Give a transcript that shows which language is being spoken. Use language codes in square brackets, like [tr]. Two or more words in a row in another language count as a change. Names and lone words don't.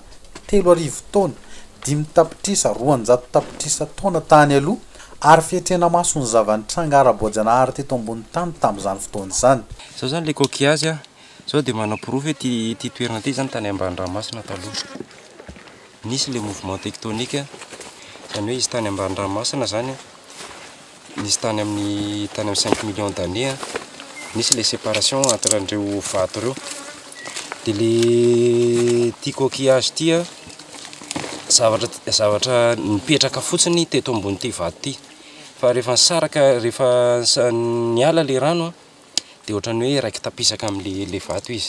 [mg] 3 arivo taona, 5 tapitrisa, 200 tapitrisa taona tany aloha ary fietrena maso ny zavantranga ara-boajanahary teto ambony tany tamin'izany fotoana izany. Zao zany le coquillage zao dia manao-porofo hoe ty toerana ty zany tany ambany-dranomasina taloha. Nisy le [fr] mouvement tectonique [mg] zany hoe izy tany ambany-dranomasina zany nisy tany amin'ny 5 [fr] millions d'années [mg] nisy [fr] les séparations entre [mg] andreo vato reo. Dia le ty coquillage ty zavatra nipetraka fotsiny teto ambony ty vato ty. Fa rehefa nisaraka rehefa niala le rano dia ohatrany hoe raiky tapisaka amin'le vato izy.